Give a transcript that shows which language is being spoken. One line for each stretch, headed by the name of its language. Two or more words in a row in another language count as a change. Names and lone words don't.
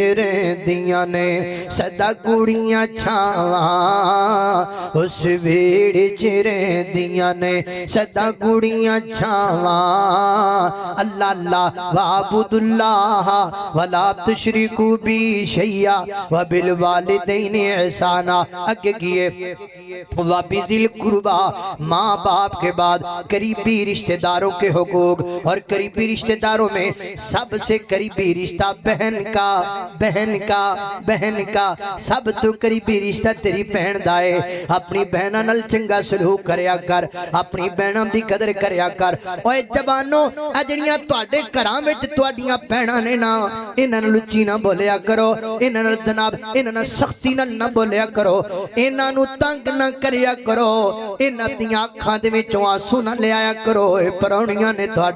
Punjabi: رہندیاں نے سدا کڑیاں چھاواں اس ویہڑ چ رہندیاں نے سدا کڑیاں چھاواں
Arabic: الله الله واعبدوا الله ولا تشركوا به شيئا وبالوالدين إحسانا
Urdu: آگے کیے
Arabic: وبذي القربى
Urdu: ماں باپ کے بعد قریبی رشتہ داروں کے حقوق اور قریبی رشتہ داروں میں سب سے قریبی رشتہ
Punjabi: بہن کا سب توں قریبی رشتہ تیری بہن دا ہے اپنی بہناں نال چنگا سلوک کریا کر اپنی بہناں دی قدر کریا کر اوئے جواناں آ جیہڑیاں تہاڈے گھراں وچ تہاڈیاں بہناں نے نا اینہاں نال لچی نا بولیا کرو اینہاں نال جناب اینہاں نال سختی نال نا بولیا کرو اینہاں نوں تنگ نا کریا کرو اینہاں دیاں اکھاں دے وچوں آنسو نا لیایا کرو پراہنیاں نے تہاڈے